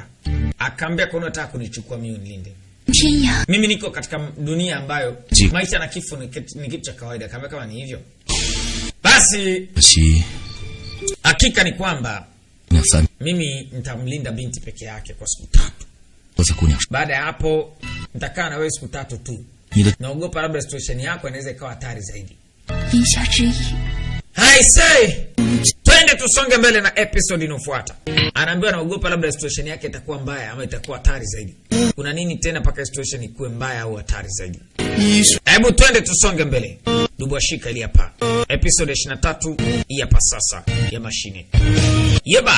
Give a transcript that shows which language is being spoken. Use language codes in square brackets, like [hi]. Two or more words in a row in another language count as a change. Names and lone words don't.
[sw] Akaambia kwa nini unataka kunichukua mimi nilinde? [zh] 天涯， [sw] Mimi niko katika dunia ambayo Ji. maisha na kifo ni kitu cha kawaida. Akaambia kama ni hivyo, basi [zh] 可惜 [sw] hakika ni kwamba [zh] 姑娘3， [sw] mimi nitamlinda binti peke yake kwa siku 3. [zh] 我在姑娘 [sw] Baada ya hapo nitakaa na wewe siku 3 tu. [zh] 你的 [sw] Naogopa labda situation yako inaweza ikawa hatari zaidi. [zh] 言下之意， [en] I say, [sw] twende tusonge mbele na episode inayofuata. Anaambiwa naogopa labda situation yake itakuwa mbaya ama itakuwa hatari zaidi. Kuna nini tena paka situation ikuwe mbaya au hatari zaidi? Hebu twende tusonge mbele. Dubwashika ili hapa. Episode 23 hii hapa sasa ya mashine.